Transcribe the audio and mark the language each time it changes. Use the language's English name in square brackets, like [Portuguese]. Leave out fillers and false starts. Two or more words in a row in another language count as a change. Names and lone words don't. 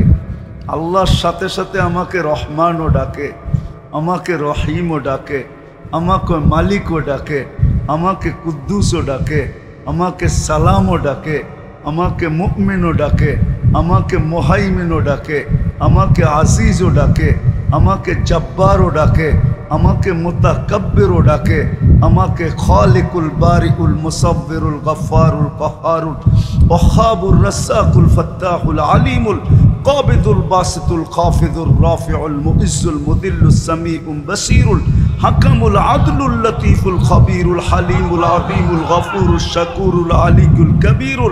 [Bangla] আল্লাহর সাথে সাথে আমাকে রহমানও ডাকে, আমাকে রহিমও ডাকে, আমাকে মালিকও ডাকে, আমাকে কুদ্দুসও ডাকে, আমাকে সালামও ডাকে, আমাকে মুমিনও ডাকে, আমাকে মুহাইমিনও ডাকে, আমাকে আজিজও ডাকে, আমাকে জব্বারও ডাকে, আমাকে মুতাকাব্বিরও ডাকে, আমাকে খালিকুল [Arabic] البارئ المصور الغفار القهار الوهاب الرزاق الفتاح العليم القابض الباسط الخافض الرافع المعز المذل السميع البصير الحكم العدل اللطيف الخبير الحليم العظيم الغفور الشكور العلي الكبير